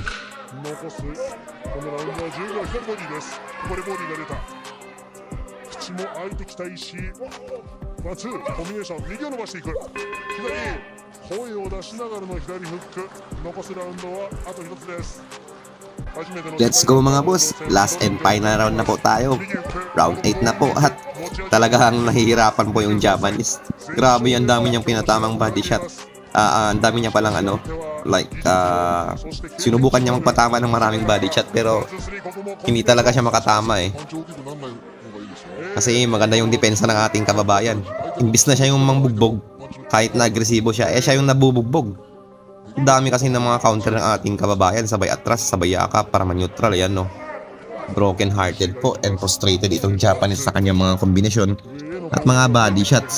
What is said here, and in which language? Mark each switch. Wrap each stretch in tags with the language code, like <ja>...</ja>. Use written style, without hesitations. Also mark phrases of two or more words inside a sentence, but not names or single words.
<ja>残す。このラウンドは10秒左ボディです。ここでボディが出た。口も開いてきた石。ワンツーコンビネーション、右を伸ばしていく。左、声を出しながらの左フック。残すラウンドはあと1つです。</ja> <en>Let's go</en> <tl>mga boss, last and final round na po tayo. Round 8 na po at talagang nahihirapan po yung Japanese. Grabe, ang dami niyang pinatamang</tl> <en>body shot.</en> <tl>Ang dami niya palang sinubukan niya magpatama ng maraming</tl> <en>body shot</en> <tl>pero hindi talaga siya makatama eh.</tl> <ja>パンチ大きくならない方がいいですよ。</ja> <tl>Kasi maganda yung depensa ng ating kababayan. Imbis na siya yung mangbugbog, kahit na agresibo siya, siya yung nabubugbog. Ang dami kasi ng mga counter ng ating kababayan, sabay atras, sabay yakap para ma-neutral, ayan no.</tl> <en>Broken hearted</en> <tl>po</tl> <en>and frustrated</en> <tl>itong Japanese sa kanyang mga kombinasyon at mga</tl> <en>body shots.</en>